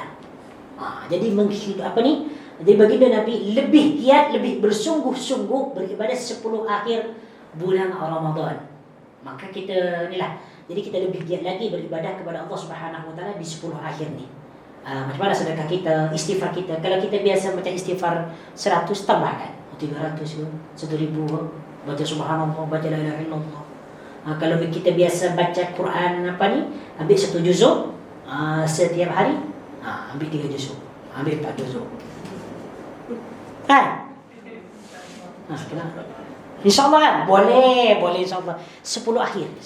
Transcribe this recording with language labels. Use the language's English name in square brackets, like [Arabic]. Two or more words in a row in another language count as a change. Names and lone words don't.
[Malay] Jadi jadi baginda Nabi lebih giat, lebih bersungguh-sungguh beribadah 10 akhir bulan Ramadan. Maka kita jadi kita lebih giat lagi beribadah kepada Allah [Arabic] سبحانه وتعالى [Malay] di 10 akhir ni. Macam mana sedekah kita, istighfar kita. Kalau kita biasa macam istighfar 100, tambahkan 300 ke, 1000 ke, baca subhanallah, baca [Arabic] لا إله إلا الله. [Malay] Kalau kita biasa baca Quran ambil 1 juzuk setiap hari, ambil 3 juzuk, ambil 4 juzuk. Kan? Kenapa? InsyaAllah kan? Boleh insyaAllah. 10 akhir.